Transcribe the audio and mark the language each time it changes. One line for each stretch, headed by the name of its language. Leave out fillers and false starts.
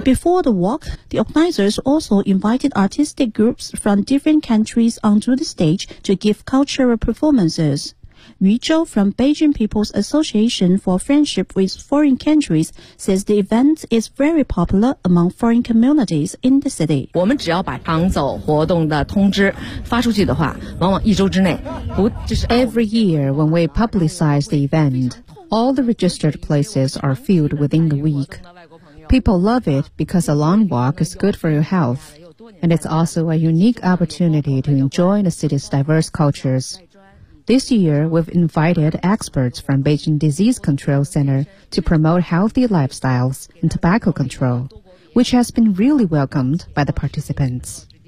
English: Before the walk, the organizers also invited artistic groups from different countries onto the stage to give cultural performances. Yu Zhou from Beijing People's Association for Friendship with Foreign Countries says the event is very popular among foreign communities in the city.
Chinese: 我们只要把长走活动的通知发出去的话，往往一周之内，不就是
English: Every year when we publicize the event, all the registered places are filled within a week. People love it because a long walk is good for your health, and it's also a unique opportunity to enjoy the city's diverse cultures. This year, we've invited experts from Beijing Disease Control Center to promote healthy lifestyles and tobacco control, which has been really welcomed by the participants.